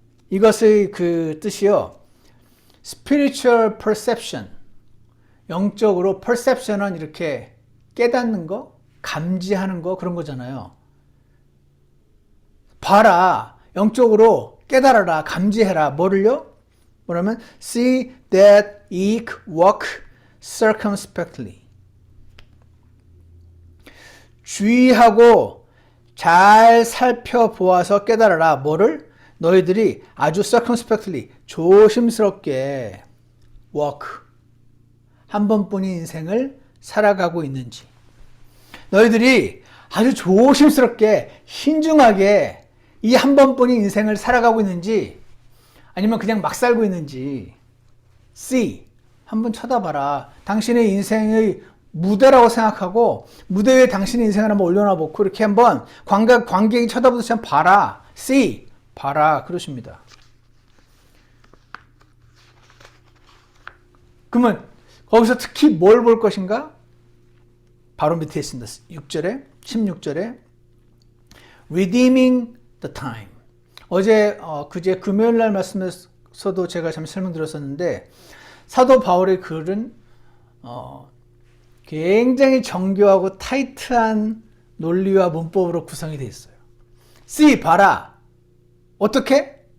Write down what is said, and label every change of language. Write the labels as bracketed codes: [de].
[ko] 이것의 그 뜻이요, [en] spiritual perception, [ko] 영적으로 perception은 이렇게 깨닫는 거, 감지하는 거, 그런 거잖아요. 봐라, 영적으로 깨달아라, 감지해라. 뭐를요? 뭐냐면 [en] see that ye walk circumspectly. [ko] 주의하고 잘 살펴보아서 깨달아라. 뭐를? 너희들이 아주 circumspectly, 조심스럽게 walk, 한 번뿐인 인생을 살아가고 있는지, 너희들이 아주 조심스럽게 신중하게 이 한 번뿐인 인생을 살아가고 있는지, 아니면 그냥 막 살고 있는지 see, 한번 쳐다봐라. 당신의 인생의 무대라고 생각하고 무대 위에 당신의 인생을 한번 올려놔보고 이렇게 한번 관객이 쳐다보듯이 한번 봐라. see, 봐라 그러십니다. 그러면 거기서 특히 뭘 볼 것인가? 바로 밑에 있습니다. 16절에 [en] redeeming the time. [ko] 어제 그제 금요일 날 말씀에서도 제가 잠시 설명드렸었는데, 사도 바울의 글은 굉장히 정교하고 타이트한 논리와 문법으로 구성이 되어 있어요. see, 봐라. 어떻게?